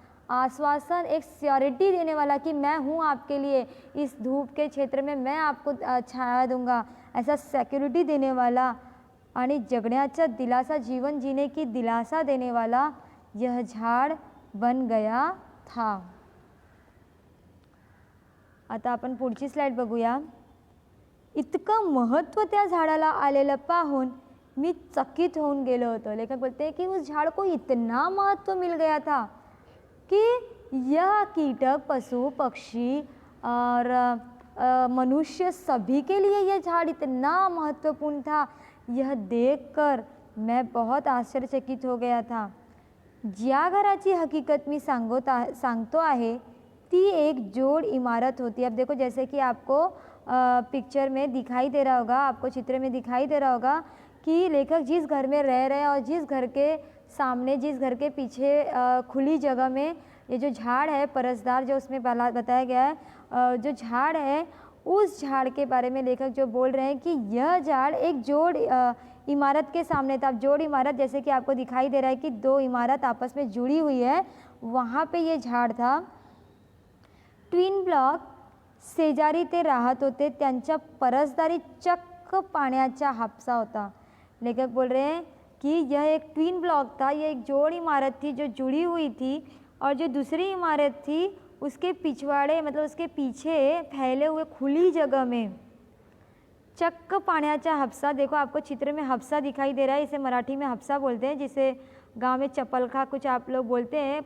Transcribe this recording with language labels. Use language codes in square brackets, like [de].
[hi] आश्वासन, एक सियोरिटी देने वाला कि मैं हूँ आपके लिए, इस धूप के क्षेत्र में मैं आपको छाया दूंगा, ऐसा सिक्योरिटी देने वाला [mr] आणि जगण्याचा दिलासा, [hi] जीवन जीने की दिलासा देने वाला यह झाड़ बन गया था। [mr] आता आपण पुढची स्लाइड बघूया। इतकं महत्त्व त्या झाडाला आलेलं पाहून मी चकित होऊन गेलो होतो। [hi] लेखक बोलते हैं कि उस झाड़ को इतना महत्व मिल गया था कि यह कीटक, पशु पक्षी और मनुष्य सभी के लिए यह झाड़ इतना महत्वपूर्ण था। यह देखकर मैं बहुत आश्चर्यचकित हो गया था। [mr] ज्या घराची हकीकत मी सांगतो आहे ती एक जोड़ इमारत होती है। [hi] अब देखो जैसे कि आपको पिक्चर में दिखाई दे रहा होगा, आपको चित्र में दिखाई दे रहा होगा कि लेखक जिस घर में रह रहे हैं और जिस घर के सामने, जिस घर के पीछे खुली जगह में ये जो झाड़ है परसदार, जो उसमें बताया गया है, जो झाड़ है उस झाड़ के बारे में लेखक जो बोल रहे हैं कि यह झाड़ एक जोड़ इमारत के सामने था। अब जोड़ इमारत जैसे कि आपको दिखाई दे रहा है कि दो इमारत आपस में जुड़ी हुई है, वहाँ पे ये झाड़ था। [mr] ट्विन ब्लॉक शेजारी ते राहत होते, त्यांच्या परसदारी चक्क पाण्याचा हापसा होता। [hi] लेखक बोल रहे हैं कि यह एक ट्विन ब्लॉक था, यह एक जोड़ इमारत थी जो जुड़ी हुई थी और जो दूसरी इमारत थी उसके पिछवाड़े मतलब उसके पीछे फैले हुए खुली जगह में [mr] चक्क पाण्याचा हापसा। [hi] देखो आपको चित्र में हापसा दिखाई दे रहा है, इसे मराठी में हापसा बोलते हैं, जिसे गांव में चपलखा कुछ आप लोग बोलते हैं।